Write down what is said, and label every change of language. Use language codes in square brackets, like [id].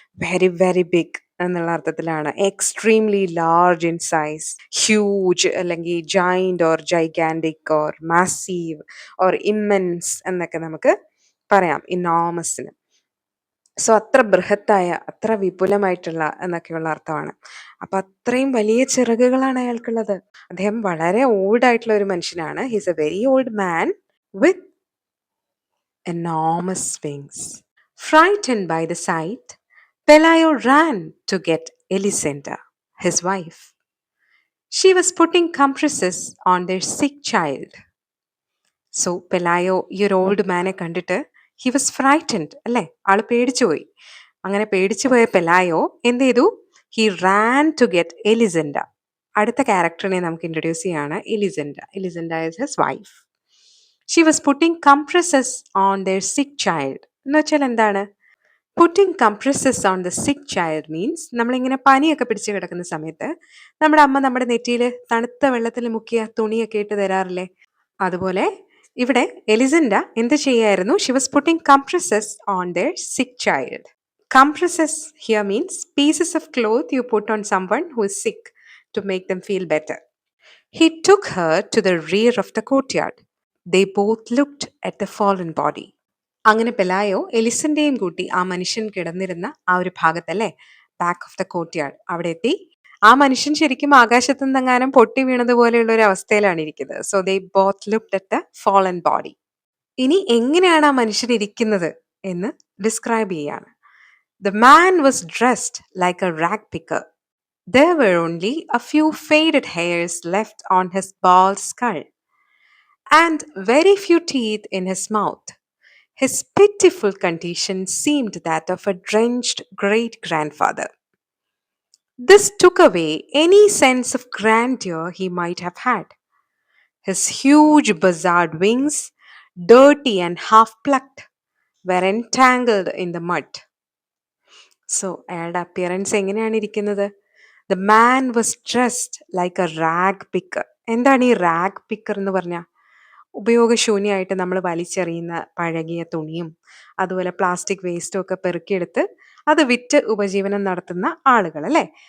[en] very very big [ml] എന്നുള്ള അർത്ഥത്തിലാണ്. [en] extremely large in size, huge അല്ലെങ്കിൽ giant or gigantic or massive or immense [ml] എന്നൊക്കെ നമുക്ക് പറയാം ഇനോമസിന്. സോ അത്ര ബൃഹത്തായ, അത്ര വിപുലമായിട്ടുള്ള എന്നൊക്കെയുള്ള അർത്ഥമാണ്. അപ്പൊ അത്രയും വലിയ ചിറകുകളാണ് അയാൾക്കുള്ളത്. അദ്ദേഹം വളരെ ഓൾഡ് ആയിട്ടുള്ള ഒരു മനുഷ്യനാണ്. [en] He's a very old man with enormous wings. Frightened by the sight, Pelayo ran to get Elisenda, his wife. She was putting compresses on their sick child. [ml] So പെലായോ ഈ ഒരു ഓൾഡ് മാനെ കണ്ടിട്ട് [en] he was frightened [ml] അല്ലേ? ആള് പേടിച്ചുപോയി. അങ്ങനെ പേടിച്ചുപോയ പെലായോ എന്ത് ചെയ്തു? [en] He ran to get Elisenda. [ml] അടുത്ത ക്യാരക്ടറിനെ നമുക്ക് ഇൻട്രൊഡ്യൂസ് ചെയ്യാണ്, എലിസെൻഡ. [en] Elisenda is his wife. She was putting compresses on their sick child. [ml] എന്ന് വെച്ചാൽ എന്താണ്? [en] putting compresses on the sick child means [ml] നമ്മളിങ്ങനെ പനിയൊക്കെ പിടിച്ച് കിടക്കുന്ന സമയത്ത് നമ്മുടെ അമ്മ നമ്മുടെ നെറ്റിയിൽ തണുത്ത വെള്ളത്തിൽ മുക്കിയ തുണിയൊക്കെ ഇട്ട് തരാറില്ലേ? അതുപോലെ ഇവിടെ എലിസെൻഡ എന്ത് ചെയ്യായിരുന്നു? [en] She was putting compresses on their sick child. Compresses here means pieces of cloth you put on someone who is sick to make them feel better. He took her to the rear of the courtyard. They both looked at the fallen body. [ml] അങ്ങനെ പെലായോ എലിസന്റെയും കൂട്ടി ആ മനുഷ്യൻ കിടന്നിരുന്ന ആ ഒരു ഭാഗത്തല്ലേ, [en] back of the courtyard, [ml] അവിടെ എത്തി. ആ മനുഷ്യൻ ശരിക്കും ആകാശത്തു നിന്നെങ്ങാനും പൊട്ടി വീണതുപോലെയുള്ള ഒരു അവസ്ഥയിലാണ് ഇരിക്കുന്നത്. [en] So they both looked at the fallen body. [ml] ഇനി എങ്ങനെയാണ് ആ മനുഷ്യൻ ഇരിക്കുന്നത് എന്ന് ഡിസ്ക്രൈബ് ചെയ്യാണ്. [en] The man was dressed like a rag picker. There were only a few faded hairs left on his bald skull, and very few teeth in his mouth. His pitiful condition seemed that of a drenched great grandfather. This took away any sense of grandeur he might have had. His huge buzzard wings, dirty and half plucked, were entangled in the mud. [ml] So അയാളുടെ appearance എങ്ങനെയാണ് ഇരിക്കുന്നത്? [en] The man was dressed like a rag picker. [ml] എന്താണ് ഈ rag picker എന്ന് പറഞ്ഞാൽ? ഉപയോഗശൂന്യമായിട്ട് നമ്മൾ വലിച്ചെറിയുന്ന പഴകിയ തുണിയും അതുപോലെ പ്ലാസ്റ്റിക് വേസ്റ്റും ഒക്കെ പെറുക്കിയെടുത്ത് അത് വിറ്റ് ഉപജീവനം നടത്തുന്ന ആളുകൾ അല്ലേ?